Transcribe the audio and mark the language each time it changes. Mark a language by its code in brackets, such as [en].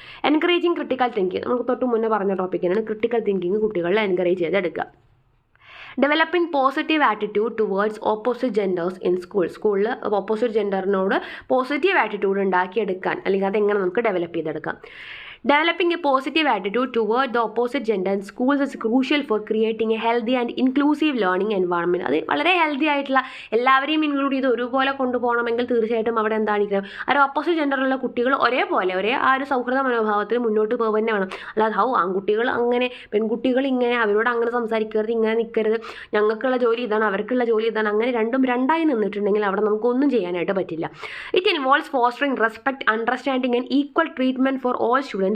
[ml] Encouraging critical thinking. നമുക്ക് തൊട്ട് മുന്നേ പറഞ്ഞ ടോപ്പിക്കാണ്. ക്രിട്ടിക്കൽ തിങ്കിങ് കുട്ടികളെ എൻകറേജ് ചെയ്തെടുക്കുക. [en] developing positive attitude towards opposite genders in [ml] സ്കൂളിൽ ഓപ്പോസിറ്റ് ജെൻഡറിനോട് പോസിറ്റീവ് ആറ്റിറ്റ്യൂഡ് ഉണ്ടാക്കിയെടുക്കാൻ അല്ലെങ്കിൽ അതെങ്ങനെ നമുക്ക് ഡെവലപ്പ് ചെയ്തെടുക്കാം. [en] Developing a positive attitude toward the opposite gender in schools is crucial for creating a healthy and inclusive learning environment. [ml] അത് വളരെ healthy ആയിട്ടുള്ള എല്ലാവരെയും ഇൻക്ലൂഡ് ചെയ്ത് ഒരുപോലെ കൊണ്ടുപോകണമെങ്കിൽ തീർച്ചയായിട്ടും അവിടെ എന്തായിരിക്കണം? ഒരു ഓപ്പോസിറ്റ് ജെൻഡറിലുള്ള കുട്ടികൾ ഒരേ ആ ഒരു സൗഹൃദ മനോഭാവത്തിൽ മുന്നോട്ട് പോകുക തന്നെ വേണം. അല്ലാതെ ആൺകുട്ടികൾ അങ്ങനെ പെൺകുട്ടികൾ ഇങ്ങനെ അവരോട് അങ്ങനെ സംസാരിക്കരുത്, ഇങ്ങനെ നിൽക്കരുത്, ഞങ്ങൾക്കുള്ള ജോലി ഇതാണ് അവർക്കുള്ള ജോലി ഇതാണ്, അങ്ങനെ രണ്ടും രണ്ടായി നിന്നിട്ടുണ്ടെങ്കിൽ അവിടെ നമുക്കൊന്നും ചെയ്യാനായിട്ട് പറ്റില്ല. [en] it involves fostering respect, understanding and equal treatment for all students